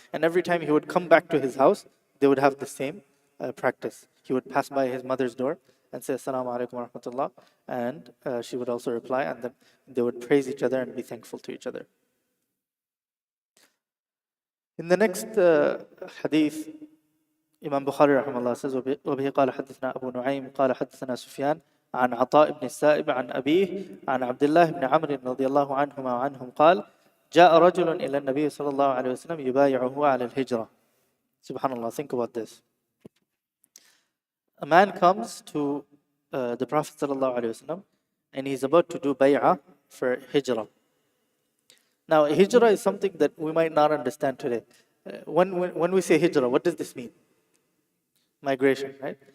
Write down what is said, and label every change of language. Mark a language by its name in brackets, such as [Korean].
[English] And every time he would come back to his house, they would have the same practice. He would pass by his mother's door and say, Assalamu alaikum wa rahmatullah. And she would also reply, and then they would praise each other and be thankful to each other. In the next hadith, Imam Bukhari rahimahullah says, [Arabic] وَبِهِ قَالَ حَدِّثْنَا أَبُو نُعَيْمٍ قَالَ حَدِّثْنَا سُفْيَانٍ عن عطاء بن السائب عن أبيه عن عبد الله بن عمرو رضي الله عنهما وعنهم قال جاء رجل إلى النبي صلى الله عليه وسلم يبايعه على الهجرة. [English] Subhanallah, think about this. A man comes to the Prophet sallallahu alaihi wasallam and he's about to do bay'ah for hijrah. Now, hijrah is something that we might not understand today. When we say hijrah, what does this mean? Migration, right?